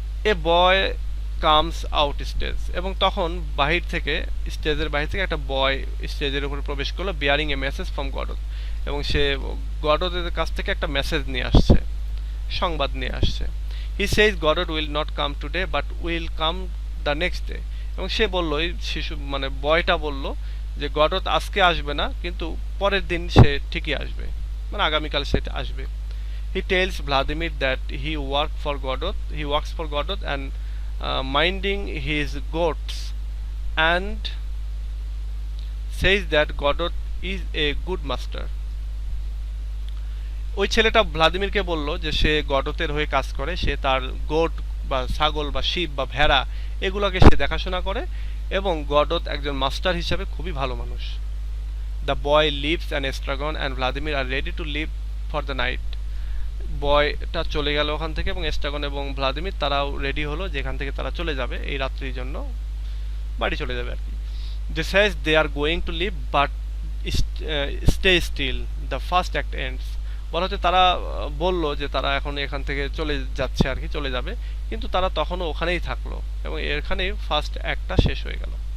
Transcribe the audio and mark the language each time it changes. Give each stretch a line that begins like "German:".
English: a boy comes out stage,
Bangla: এবং তখন স্টেজের বাহির থেকে একটা বয় স্টেজের উপরে প্রবেশ করলো,
English: bearing a message from Godot,
Bangla: এবং সে গডতের কাছ থেকে একটা মেসেজ নিয়ে আসছে, সংবাদ নিয়ে আসছে।
English: he says Godot will not come today but will come the next day,
Bangla: এবং সে বলল, এই শিশু মানে বয়টা বলল যে গডত আজকে আসবে না, কিন্তু পরের দিন সে ঠিকই আসবে, মানে আগামীকাল সে আসবে।
English: He tells Vladimir that he works for Godot and minding his goats, and says that Godot is a good master.
Bangla: ওই ছেলেটা ভ্লাদিমিরকে বলল যে সে গডতের হয়ে কাজ করে, সে তার গোট বা ছাগল বা শিব বা ভেড়া এগুলোকে সে দেখাশোনা করে এবং গডত একজন মাস্টার হিসাবে খুবই ভালো মানুষ।
English: The boy leaves and Estragon and Vladimir are ready to leave for the night.
Bangla: বয়টা চলে গেল ওখান থেকে এবং এস্ট্রাগন এবং ভ্লাদিমির তারাও রেডি হলো, যেখান থেকে তারা চলে যাবে এই রাত্রির জন্য, বাড়ি চলে যাবে আর কি।
English: They says they are going to leave but stay still, the first act ends.
Bangla: বলা হচ্ছে তারা বলল যে তারা এখন এখান থেকে চলে যাচ্ছে আর কি, চলে যাবে, কিন্তু তারা তখনও ওখানেই থাকলো এবং এখানেই ফার্স্ট অ্যাক্টটা শেষ হয়ে গেল।